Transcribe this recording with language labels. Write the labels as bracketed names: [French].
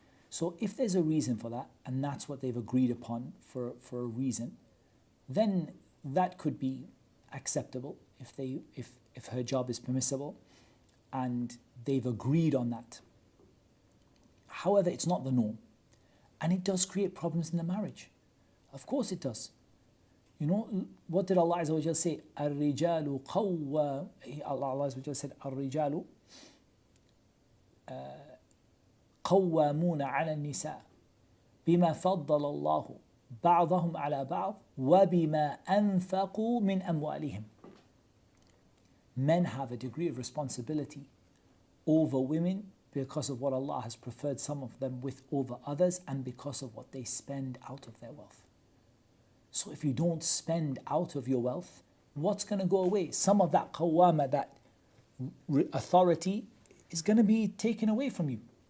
[English] So if there's a reason for that, and that's what they've agreed upon for a reason, then that could be acceptable if her job is permissible and they've agreed on that. However, it's not the norm. And it does create problems in the marriage. Of course it does. You know, what did Allah Azza wa Jal say? [Arabic] الرجال قوام. [English] Allah Azza wa Jal said, [Arabic] الرجال قوامون على النساء بما فضل الله بعضهم على بعض وبما أنفقوا من أموالهم. [English] Men have a degree of responsibility over women because of what Allah has preferred some of them with over others and because of what they spend out of their wealth. So if you don't spend out of your wealth, what's going to go away? Some of that qawwama, that authority, is going to be taken away from you.